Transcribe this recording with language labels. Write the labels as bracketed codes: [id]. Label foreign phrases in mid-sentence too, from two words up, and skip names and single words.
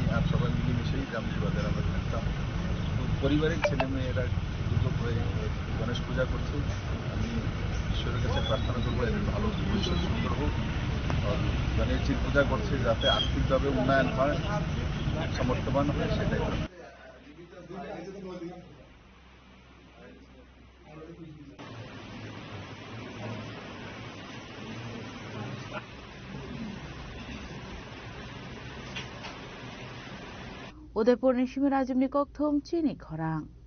[bn] আর সবাই মিলেমিশেই জামজুড়ি বাজারে আমরা থাকতাম। তো পরিবারের ছেলে মেয়েরা দুর্গ হয়ে গণেশ পূজা করছে। আমি ঈশ্বরের কাছে প্রার্থনা করবো এদের ভালো ভবিষ্যৎ সুন্দর হোক। আর গণেশজির পূজা করছে যাতে আর্থিকভাবে উন্নয়ন হয়, সমর্থবান হয়, সেটাই হয়। [trp] Udaipur ni shimi rajim ni kokthum chini khorang.